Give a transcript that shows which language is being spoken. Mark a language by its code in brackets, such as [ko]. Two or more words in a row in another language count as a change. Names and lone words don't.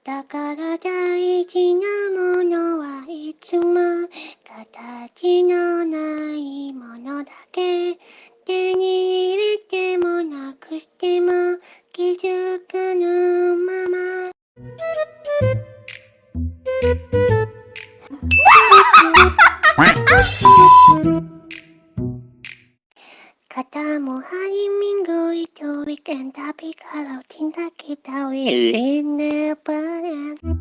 [ja] から大事なものはいつも形のないものだけ。手に入れてもなくしても気づかぬまま。 [id] Kata mo hari Minggu itu weekend, tapi kalau cinta kita [en] will never end.